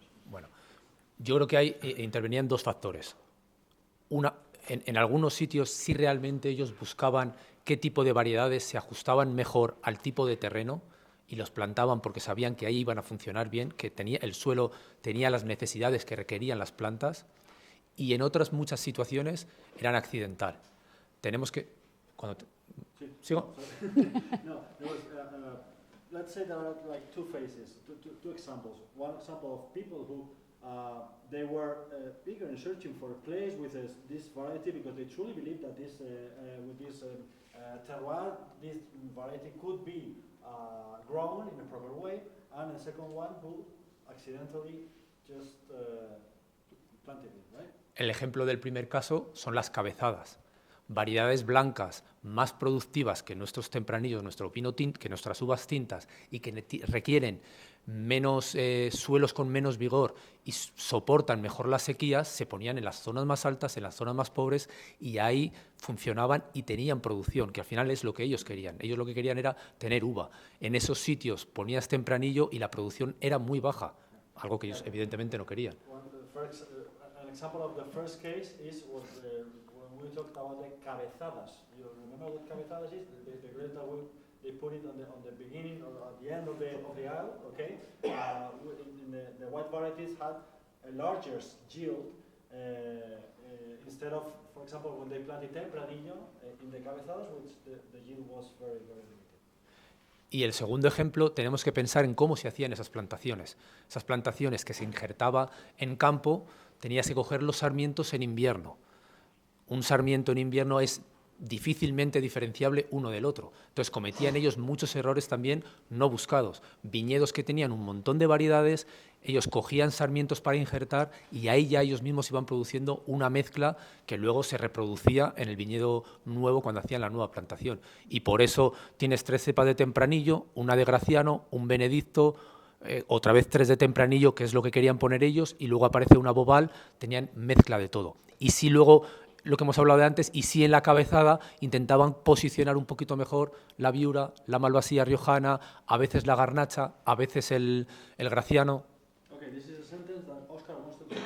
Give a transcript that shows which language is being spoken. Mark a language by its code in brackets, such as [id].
[es] Bueno, yo creo que intervenían dos factores. Una, en algunos sitios sí realmente ellos buscaban qué tipo de variedades se ajustaban mejor al tipo de terreno y los plantaban porque sabían que ahí iban a funcionar bien, que el suelo tenía las necesidades que requerían las plantas, y en otras muchas situaciones eran accidental. Tenemos que... ¿Sigo? [en] No, let's say there are like two phases, two examples. One example of people who they were eager and searching for a place with this variety because they truly believe that with this terroir, this variety could be grown in a proper way, and a second one who accidentally just planted it, right? [es] El ejemplo del primer caso son las cabezadas. Variedades blancas más productivas que nuestros tempranillos, nuestro pino que nuestras uvas tintas, y que requieren menos suelos con menos vigor y soportan mejor las sequías, se ponían en las zonas más altas, en las zonas más pobres, y ahí funcionaban y tenían producción, que al final es lo que ellos querían. Ellos lo que querían era tener uva. En esos sitios ponías tempranillo y la producción era muy baja, algo que ellos evidentemente no querían. [en] An example of the first case was when we talked about the cabezadas. You remember what cabezadas is? The grapes that they put it on the beginning or at the end of the aisle, okay? The white varieties had a larger yield instead of, for example, when they planted tempranillo in the cabezadas, which the yield was very, very limited. [es] Y el segundo ejemplo, tenemos que pensar en cómo se hacían esas plantaciones. Esas plantaciones que se injertaba en campo, tenías que coger los sarmientos en invierno. Un sarmiento en invierno es difícilmente diferenciable uno del otro. Entonces cometían ellos muchos errores también no buscados. Viñedos que tenían un montón de variedades, ellos cogían sarmientos para injertar y ahí ya ellos mismos iban produciendo una mezcla que luego se reproducía en el viñedo nuevo cuando hacían la nueva plantación. Y por eso tienes 3 cepas de tempranillo, una de Graciano, un Benedicto, otra vez 3 de tempranillo, que es lo que querían poner ellos, y luego aparece una Bobal, tenían mezcla de todo. Y si luego, lo que hemos hablado de antes, y si en la cabezada intentaban posicionar un poquito mejor la Viura, la Malvasía riojana, a veces la Garnacha, a veces el Graciano. [en] Okay, this is a sentence that Oscar wants to